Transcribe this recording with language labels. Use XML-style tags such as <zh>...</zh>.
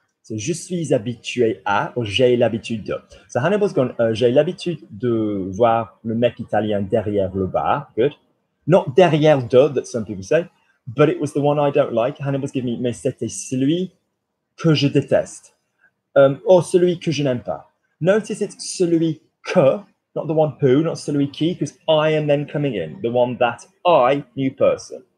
<fr>So je suis habitué à, or j'ai l'habitude de.</fr> <en>So Hannibal's gone,</en> <fr>j'ai l'habitude de voir le mec italien derrière le bar.</fr> <en>Good. Not derrière de, that some people say, but it was the one I don't like. Hannibal's given me,</en> <fr>mais c'était celui que je déteste, or celui que je n'aime pas.</fr> <en>Notice it's celui que, not the one who, not celui qui, because I am then coming in, the one that I, new person.</en>